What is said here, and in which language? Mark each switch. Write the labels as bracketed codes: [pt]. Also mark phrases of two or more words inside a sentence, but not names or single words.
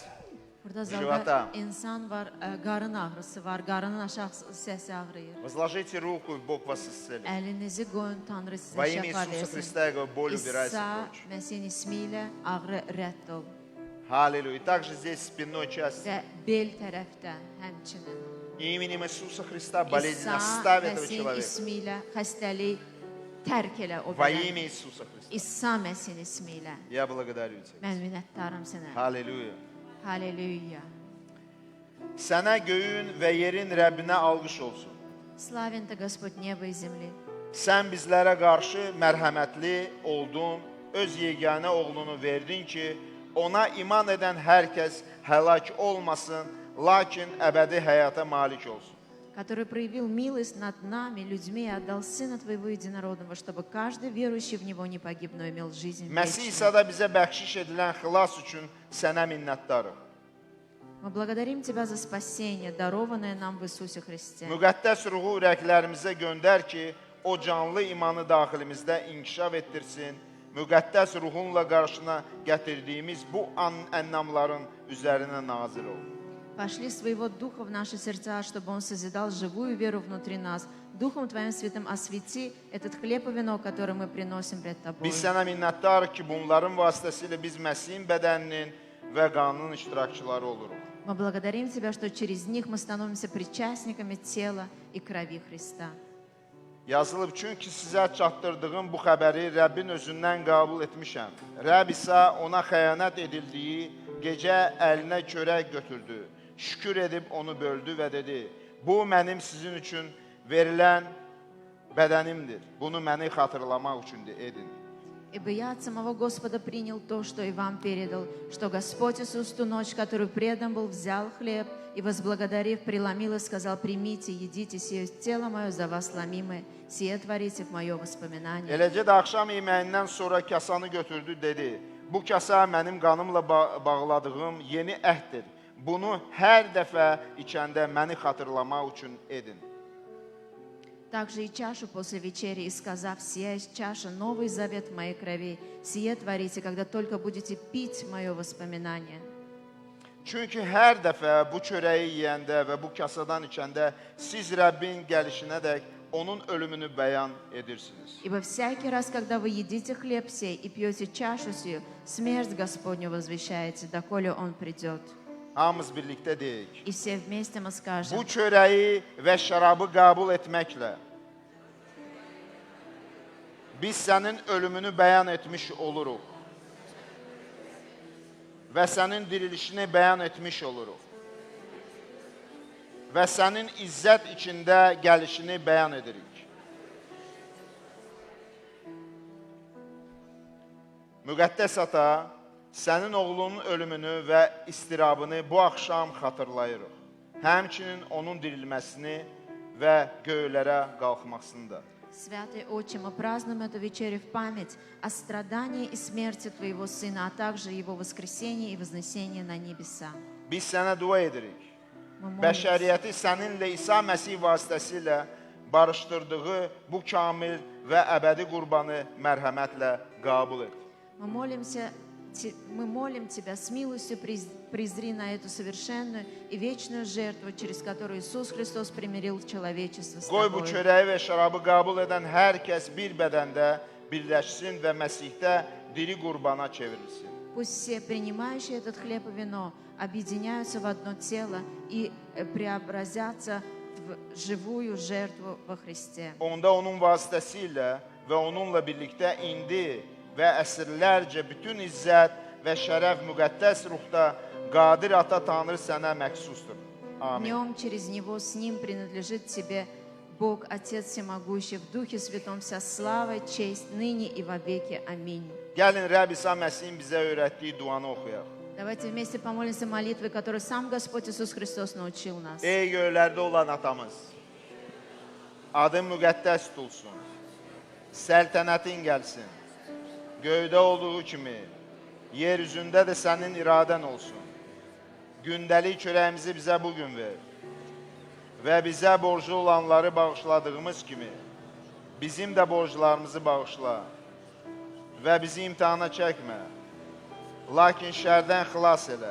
[az] Burada [ru] живота. [az] zalda insan var, qarın ağrısı var, qarının aşağı hissəsi ağrıyır. [ru] Возложите руку, и Бог вас исцелит. [az] Əlinizi qoyun, Tanrı sizə [ru] Во имя [az] şəfa [ru] Иисуса [az] versin. [ru] Христа я говорю, боль убирайся [az] İsa [ru] прочь. [az] Məsihin ismi ilə ağrı rədd ol. [ru] Аллилуйя. И также здесь спинной части. [az] Və bel tərəfdə həmçinin. [ru] Именем Иисуса Христа болезнь [az] İsa [ru] оставь этого [az] Məsihin [ru] человека. [az] ismi ilə xəstəlik tərk elə o [ru] Во [az] bədəni. [ru] имя Иисуса Христа. [az] İsa Məsihin ismi ilə. [ru] Я благодарю Тебя. [az] Mən minnətdaram sənə. [ru] Аллилуйя. [az] Halleluya. Sənə göyün və yerin Rəbbinə alqış olsun. [ru] Славен Ты, Господь, небо и земли. [az] sən bizlərə qarşı mərhəmətli oldun, öz yeganə oğlunu verdin ki, ona iman edən hər kəs həlak olmasın, lakin əbədi həyata malik olsun. [ru] который проявил милость над нами, людьми, и отдал Сына Твоего Единородного, чтобы каждый верующий в Него не погиб, но имел жизнь [az] Məsih [ru] вечную. [az] İsa'da bizə bəxşiş edilən xilas üçün sənə minnətdarıq. [ru] Мы благодарим Тебя за спасение, дарованное нам в Иисусе Христе. [az] Müqəddəs ruhu ürəklərimizə göndər ki, o canlı imanı daxilimizdə inkişaf etdirsin. Müqəddəs ruhunla qarşına gətirdiyimiz bu ənlamların üzərinə nazil ol. [ru] Пошли своего Духа в наши сердца, чтобы Он созидал живую веру внутри нас. Духом Твоим Святым освети этот хлеб и вино, который мы приносим пред Тобой. [az] Biz sənə minnətdarıq ki, bunların vasitəsilə biz Məsihin bədəninin və qanının iştirakçıları oluruq. [ru] Мы благодарим Тебя, что через них мы становимся причастниками тела и крови Христа. [az] Yazılıb, çünki sizə çatdırdığım bu xəbəri Rəbbin özündən qəbul etmişəm. Rəbb isə ona xəyanət edildiyi gecə əlinə çörək götürdü. Şükür edib onu böldü və dedi, bu mənim sizin üçün verilən bədənimdir. Bunu məni xatırlamaq üçün edin. [ru] Ибо я от самого Господа принял то, что и вам передал, что Господь Иисус ту ночь, которую предан был, взял хлеб и, возблагодарив, преломил и сказал: примите, едите, сие тело мое за вас ломимое, сие творите в мое воспоминание. [az] Eləcə də axşam yeməyindən sonra kasanı götürdü, dedi, bu kasa mənim qanımla bağladığım yeni əhddir. Bunu hər dəfə içəndə məni xatırlamaq üçün edin. [ru] Также и чашу после вечери, и сказав: сия есть чаша, новый завет в моей крови, сие творите, когда только будете пить мое воспоминание. [az] Çünki hər dəfə bu çörəyi yeyəndə və bu kasadan içəndə siz Rəbbin gəlişinədək onun ölümünü bəyan edirsiniz. [ru] Ибо всякий раз, когда вы едите хлеб сей и пьете чашу сию, смерть Господню возвещаете, доколе Он придет. [az] Hamımız birlikdə deyək. [ru] И все вместе мы скажем: [az] Bu çörəyi və şərabı qəbul etməklə biz sənin ölümünü bəyan etmiş oluruq və sənin dirilişini bəyan etmiş oluruq və sənin izzət içində gəlişini bəyan edirik. Müqəddəs Ata, sənin oğlunun ölümünü və istirabını bu axşam xatırlayırıq. Həmçinin onun dirilməsini və göylərə qalxmasını da. [ru] Святый Отче, мы празднуем эту вечерю в память о страдании и смерти Твоего Сына, а также Его воскресении и вознесении на небеса. [az] Biz sənə dua edirik. [ru] Мы молимся, [az] Bəşəriyyəti səninlə İsa Məsih vasitəsilə barışdırdığı bu kamil və əbədi qurbanı mərhəmətlə qəbul et. [ru] мы молим Тебя, с милостью презри на эту совершенную и вечную жертву, через которую Иисус Христос примирил человечество с [az] Qoy bu [ru] Тобой. [az] çörəyi və şərabı qəbul edən hər kəs bir bədəndə birləşsin və Məsihdə diri qurbana çevrilsin. [ru] Пусть все принимающие этот хлеб и вино объединяются в одно тело и преобразятся в живую жертву во Христе. [az] Onda onun vasitəsilə və onunla birlikdə indi və əsrlərcə bütün izzət və şərəf müqəddəs ruhda Qadir Ata Tanrı sənə məxsusdur. [ru] В [az] Amin. [ru] нем, через него, с ним принадлежит Тебе Бог, Отец Всемогущий, в Духе Святом вся слава, честь, ныне и во веки. Аминь. [az] Gəlin Rəbb İsa Məsihin bizə öyrətdiyi duanı oxuyaq. [ru] Давайте вместе помолимся молитвой, которую сам Господь Иисус Христос научил нас. [az] Ey göylərdə olan atamız, adın müqəddəs tutulsun, səltənətin gəlsin, göydə olduğu kimi, yer üzündə də sənin iradən olsun. Gündəlik çörəyimizi bizə bugün ver və bizə borclu olanları bağışladığımız kimi, bizim də borclarımızı bağışla və bizi imtihana çəkmə, lakin şərdən xilas elə.